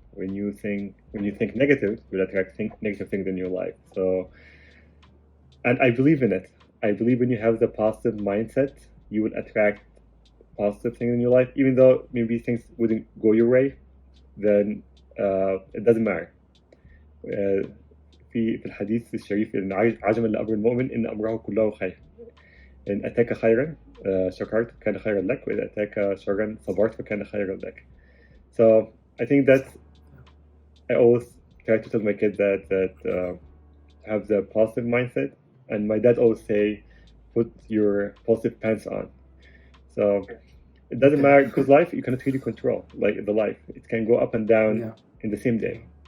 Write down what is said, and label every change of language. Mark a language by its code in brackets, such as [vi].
[en] When you think negative, you'll attract negative things in your life. So, and I believe in it. I believe when you have the positive mindset, you will attract positive things in your life. Even though maybe things wouldn't go your way, then it doesn't matter. [ar] في الحديث الشريف إن عجبا لأمر المؤمن إن أمره كله خير. إن أتاك خيرا شكرت كان خيرا لك وإذا أتاك شرا صبرت فكان خيرا لك. [en] So I think that I always try to tell my kids that have the positive mindset, and my dad always say, put your positive pants on. So it doesn't matter, because life you cannot really control. The life, it can go up and down in the same day.